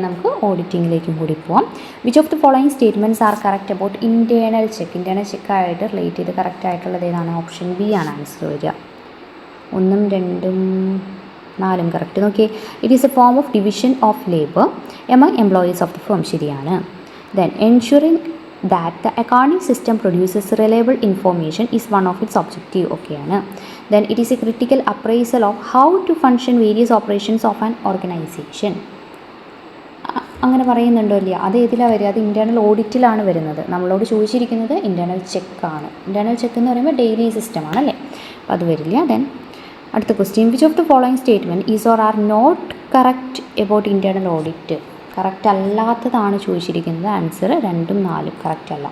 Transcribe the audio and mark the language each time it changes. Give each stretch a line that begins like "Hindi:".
Malayalam: നമുക്ക് ഓഡിറ്റിങ്ങിലേക്കും കൂടി പോവാം.
English: Which of the following statements are correct about internal check?
Malayalam: Internal ചെക്കായിട്ട് relate ചെയ്ത് കറക്റ്റ് ആയിട്ടുള്ളത് ഏതാണ്? ഓപ്ഷൻ ബി ആണ് ആൻസർ വരിക.
English: 1, 2, 4 correct. നോക്കി, it is a form of division of labour among employees of the firm, ശരിയാണ്. Then ensuring that the accounting system produces reliable information is one of its objective.
Malayalam: ഓക്കെയാണ്.
English: Then it is a critical appraisal of how to function various operations of an organization.
Malayalam: അങ്ങനെ പറയുന്നുണ്ടോ ഇല്ല? അത് ഏതിലാണ് വരിക? അത് internal ഓഡിറ്റിലാണ് വരുന്നത്. നമ്മളോട് ചോദിച്ചിരിക്കുന്നത് ഇൻറ്റേർണൽ ചെക്കാണ്. ഇൻറ്റേർണൽ ചെക്ക് എന്ന് പറയുമ്പോൾ ഡെയിലി സിസ്റ്റമാണ് അല്ലേ, അപ്പോൾ അത് വരില്ല. ദെൻ അടുത്ത question,
English: Which of the following statement is or are not correct about internal audit?
Malayalam: Correct അല്ലാത്തതാണ് ചോദിച്ചിരിക്കുന്നത്. ആൻസർ 2ഉം 4ഉം കറക്റ്റ് അല്ല.